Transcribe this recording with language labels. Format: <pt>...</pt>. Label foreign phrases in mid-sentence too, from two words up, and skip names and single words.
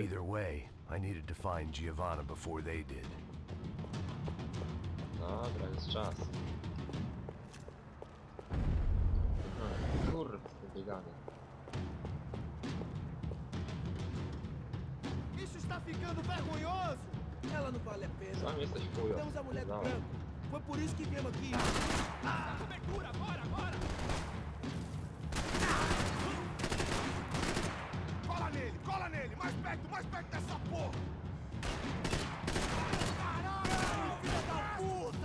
<en>Either way, I needed to find Giovanna before they did.</en> <pl>Dobra, jest czas. Kurde, to bieganie.</pl> <pt>Isso está ficando vergonhoso! Ela não vale a pena.</pt> <pl>Sam jesteś chujo.</pl> <pt>Temos a mulher do Não. branco. Foi por isso que viemos aqui. Cobertura, agora, agora! Cola nele! Mais perto dessa porra! Caralho, filha da puta!</pt>